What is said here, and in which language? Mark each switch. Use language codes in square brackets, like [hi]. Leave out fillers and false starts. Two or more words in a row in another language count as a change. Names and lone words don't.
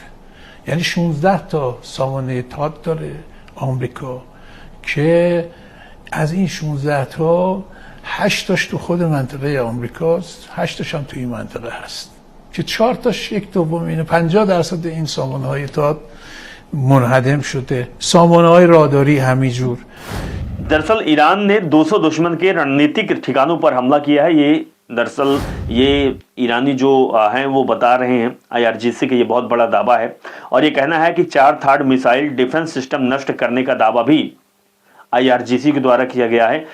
[fa] یعنی 16 تا سامانه تاد داره آمریکا که از این 16 تا 8 تاش تو خود منطقه آمریکاست، 8 تاش هم تو این منطقه هست که 4 تاش یک دوم اینه. 50% این سامانه های تاد منهدم شده، سامانه های راداری همینجور. [hi] दरअसल ईरान ने 200 दुश्मन के रणनीतिक ठिकानों पर हमला किया है। ये दरअसल ये ईरानी जो हैं वो बता रहे हैं, IRGC का ये बहुत बड़ा दावा है। और ये कहना है कि 4 थार्ड [en] missile defense system [hi] नष्ट करने का दावा भी IRGC के द्वारा किया गया है।